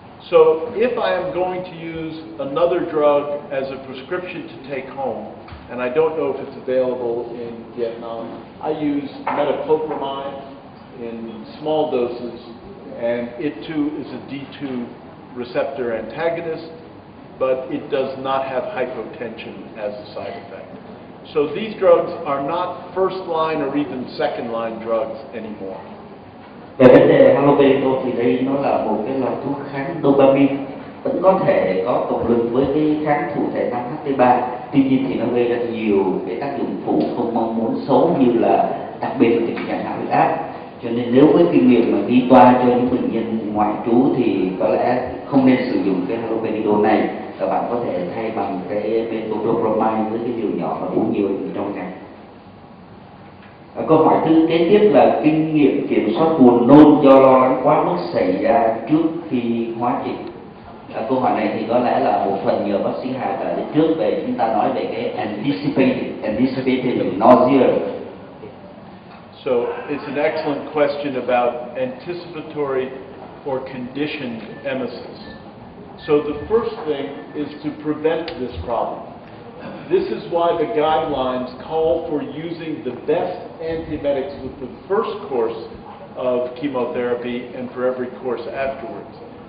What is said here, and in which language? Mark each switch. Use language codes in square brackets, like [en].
[en] So if I am going to use another drug as a prescription to take home, and I don't know if it's available in Vietnam, I use metoclopramide in small doses, and it too is a D2 receptor antagonist, but it does not have hypotension as a side effect. So these drugs are not first line or even second line drugs anymore. [vi] Về vấn đề haloperidol thì đây nó là một cái loại thuốc kháng dopamine, vẫn có thể có cộng lực với cái kháng thụ thể 5-HT3. Tuy nhiên thì nó gây ra nhiều cái tác dụng phụ không mong muốn xấu, như là đặc biệt là tình trạng hạ huyết áp. Cho nên nếu với kinh nghiệm mà ghi toa cho những bệnh nhân ngoại trú thì có lẽ không nên sử dụng cái haloperidol này. Các bạn có thể thay bằng cái metoclopramide với cái liều nhỏ và uống nhiều trong ngày. Câu hỏi thứ kế tiếp là kinh nghiệm kiểm soát buồn nôn do lo lắng quá mức xảy ra trước khi hóa trị. Câu hỏi này thì có lẽ là một phần nhờ bác sĩ Hà trả lời trước về chúng ta nói về cái anticipated nausea. [en] So it's an excellent question about anticipatory or conditioned emesis. So the first thing is to prevent this problem. This is why the guidelines call for using the best antiemetics with the first course of chemotherapy and for every course afterwards.